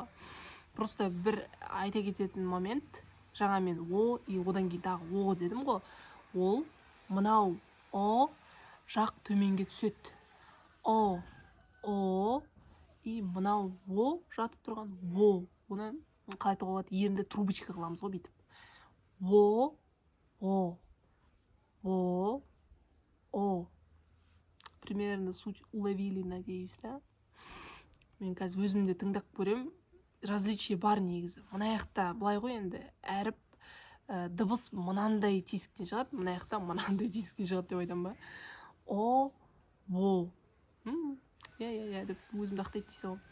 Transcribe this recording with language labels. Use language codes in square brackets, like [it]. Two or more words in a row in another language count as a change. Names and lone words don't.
[kk] Просто бір айта кететін момент, жаңа мен О, и одан кейін тағы О дедім ғой. Ол мынау О жақ төменге түседі. О, и мынау О жатып тұрған О. Оны қалай айтуға болады, ерінде трубочка қыламыз ғой бүйтіп. О, о. [ru] Примерно суть уловили, надеюсь, да? [kk] Мен қазір өзімде тыңдап көрем, различие бар негізі. Мына жақта былай ғой енді, әріп дыбыс мынандай тесіктен шығады, мына жақта мынандай тесіктен шығады деп айтам ба? О. Иә деп өзімді ақтайды дейсің ғой.